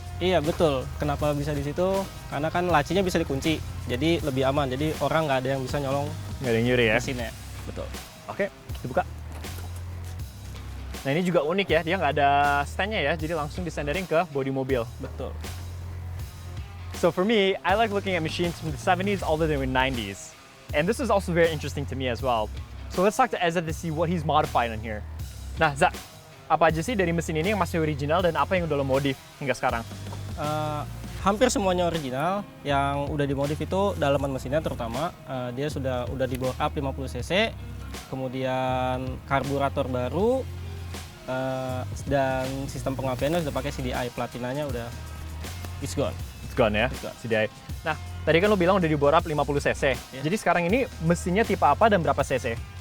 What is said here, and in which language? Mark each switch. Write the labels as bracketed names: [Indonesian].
[Indonesian] Iya betul. Kenapa bisa di situ? Karena kan lacinya bisa dikunci, jadi lebih aman. Jadi orang nggak ada yang bisa nyolong Nggak ada yang nyuri ya. mesinnya. Betul. Oke, kita buka. Nah ini juga unik ya, dia nggak ada stand-nya ya, jadi langsung disendering ke bodi mobil. Betul. [English] So for me, I like looking at machines from the 70s all the way to the 90s. And this is also very interesting to me as well. So let's talk to Eza to see what he's modified on here. [Indonesian] Nah Za, apa aja sih dari mesin ini yang masih original dan apa yang udah lo modif hingga sekarang? Hampir semuanya original. Yang udah dimodif itu dalaman mesinnya terutama. Dia sudah di bore up 50 cc. Kemudian karburator baru. Dan sistem pengapiannya sudah pakai CDI. Platinanya udah [English] it's gone. It's gone ya, It's gone. [Indonesian] CDI. Nah, tadi kan lo bilang udah di bore up 50 cc. [English] Yeah. [Indonesian] Jadi sekarang ini mesinnya tipe apa dan berapa cc?